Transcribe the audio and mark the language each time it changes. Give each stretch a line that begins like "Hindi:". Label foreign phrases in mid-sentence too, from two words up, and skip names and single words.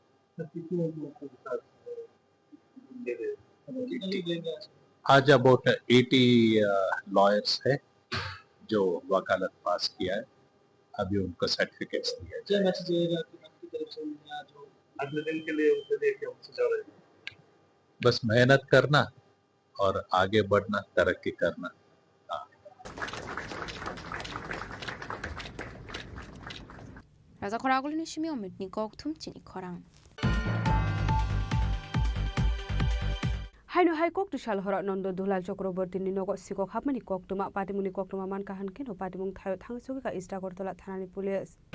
Hindi: आज अबाउट 80 लॉयर्स है जो वकालत पास किया है अभी उनको सर्टिफिकेट्स दिया जाएगा बस मेहनत करना और आगे बढ़ना तरक्की करना
Kok Borok: Raja Khorang ni shimi omitni kokthum Chini Khorang. Haino hai kok tushal hora nondo dulal Chakraborty ni nogo sikok hapmani koktuma patimuni koktuma man kahan keno patimung thayo thangsogi ka ista kortola thanani police.